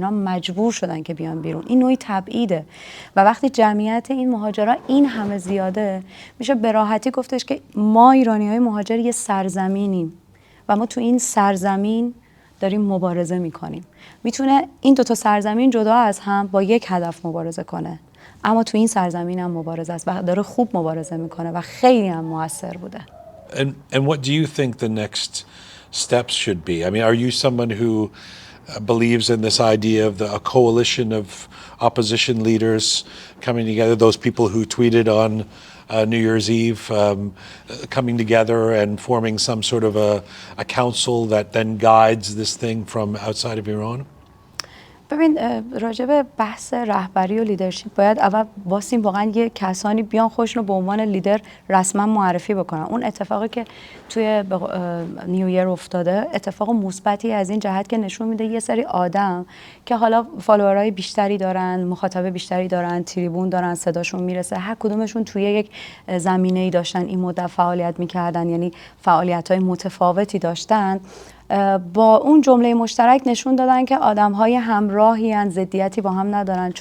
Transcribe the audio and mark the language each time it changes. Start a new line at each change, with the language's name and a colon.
Persian: اینا مجبور شدن که بیان بیرون. این نوعی تبعیده و وقتی جمعیت این مهاجرا این همه زیاده، میشه به راحتی گفتش که ما ایرانی‌های مهاجر یه سرزمینیم و ما تو این سرزمین داریم مبارزه میکنیم. میتونه این دوتا سرزمین جدا از هم با یک هدف مبارزه کنه، اما تو این سرزمین هم مبارزه است و داره خوب مبارزه میکنه و خیلی هم موثر بوده.
English: And what do you think the next steps should be? I mean, are you someone who believes in this idea of a coalition of opposition leaders coming together, those people who tweeted on New Year's Eve, coming together and forming some sort of a council that then guides this thing from outside of Iran?
Persian: ببین راجع به بحث رهبری و لیدرشپ باید اول واسیم واقعا یه کسانی بیان خودشون رو به عنوان لیدر رسما معرفی بکنن. اون اتفاقی که توی نیویر افتاده اتفاق مثبتی از این جهت که نشون میده یه سری آدم که حالا فالوورای بیشتری دارن، مخاطب بیشتری دارن، تریبون دارن، صداشون میرسه، هر کدومشون توی یک زمینه‌ای داشتن این مدت فعالیت میکردن، یعنی فعالیت‌های متفاوتی داشتن، با اون جمله مشترک نشون دادن که آدم‌های همراهی ان، ضدیتی با هم ندارن.